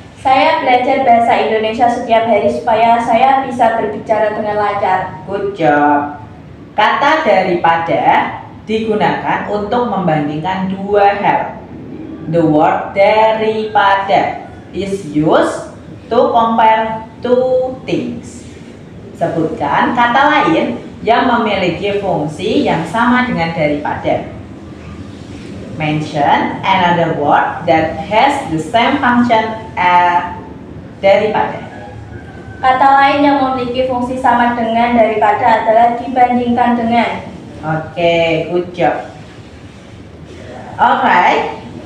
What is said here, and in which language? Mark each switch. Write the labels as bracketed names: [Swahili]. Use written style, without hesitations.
[Indonesian] Saya belajar bahasa Indonesia setiap hari supaya saya bisa berbicara dengan lancar. [English] Good job. [Indonesian] Kata daripada digunakan untuk membandingkan dua hal. [English] The word daripada is used to compare two things. [Indonesian] Sebutkan kata lain yang memiliki fungsi yang sama dengan daripada. [English] Mention another word that has the same function as daripada. [Indonesian] Kata lain yang memiliki fungsi sama dengan daripada adalah dibandingkan dengan. Oke, [English] good job. Alright.